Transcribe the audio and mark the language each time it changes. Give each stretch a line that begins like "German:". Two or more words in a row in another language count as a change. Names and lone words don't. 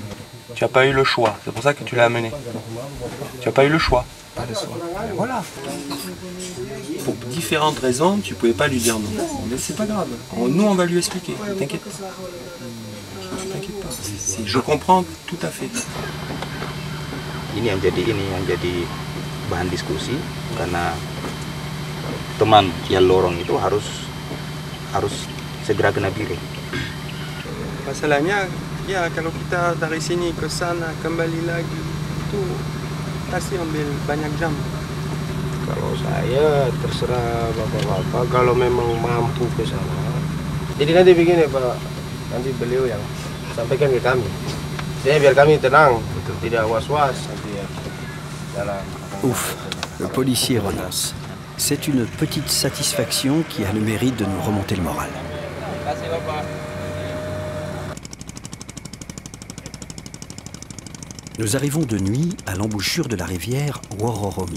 French: Tu n'as pas eu le choix, c'est pour ça que tu l'as amené. Tu n'as pas eu le choix. Pas de choix. Voilà. Pour différentes raisons, tu ne pouvais pas lui dire non. Mais c'est pas grave. Nous, on va lui expliquer. T'inquiète pas. T'inquiète Je comprends tout à fait.
Indonesian: Ini yang jadi bahan diskusi karena teman yang lorong itu harus segera kena piring. Masalahnya, ya kalau kita dari sini ke sana kembali lagi itu pasti ambil banyak jam. Kalau saya terserah bapak-bapak kalau memang mampu ke sana. Jadi nanti begini Pak, nanti beliau yang sampaikan ke kami. Saya biar kami tenang, tidak was-was nanti ya.
French: Ouf, le policier renonce. C'est une petite satisfaction qui a le mérite de nous remonter le moral. Nous arrivons de nuit à l'embouchure de la rivière Wororomi.